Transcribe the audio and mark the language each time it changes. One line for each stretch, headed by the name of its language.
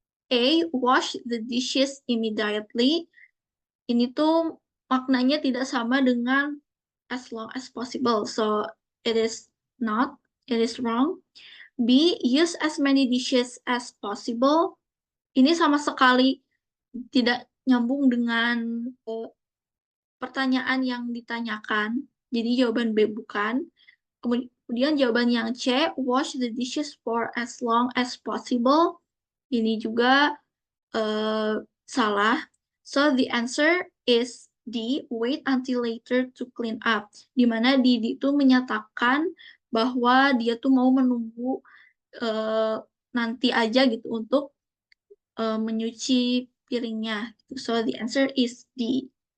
English: A, wash the dishes immediately.
Indonesian: Ini tuh maknanya tidak sama dengan
English: as long as possible. So it is not, it is wrong. B, use as many dishes as possible.
Indonesian: Ini sama sekali tidak nyambung dengan pertanyaan yang ditanyakan. Jadi jawaban B bukan. Kemudian jawaban yang C,
English: wash the dishes for as long as possible.
Indonesian: Ini juga salah.
English: So the answer is D, wait until later to clean up.
Indonesian: Dimana D itu menyatakan bahwa dia tuh mau menunggu nanti aja gitu untuk menyuci piringnya.
English: So the answer is D.